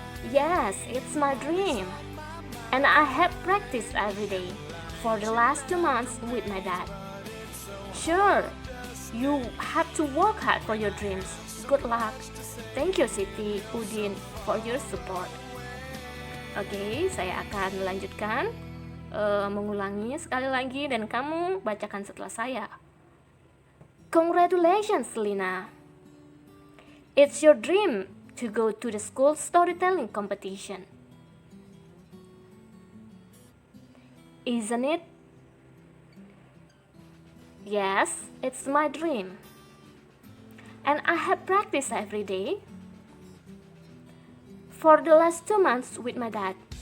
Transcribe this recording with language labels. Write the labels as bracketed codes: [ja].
[en] Yes, it's my dream. And I have practiced every day for the last 2 months with my dad. Sure, you have to work hard for your dreams. Good luck. Thank you, Siti Udin, for your support. [id] Oke, saya akan melanjutkan mengulangi sekali lagi dan kamu bacakan setelah saya. [en] Congratulations, Lina. It's your dream to go to the school storytelling competition, isn't it? Yes, it's my dream. And I have practiced every day for the last 2 months with my dad.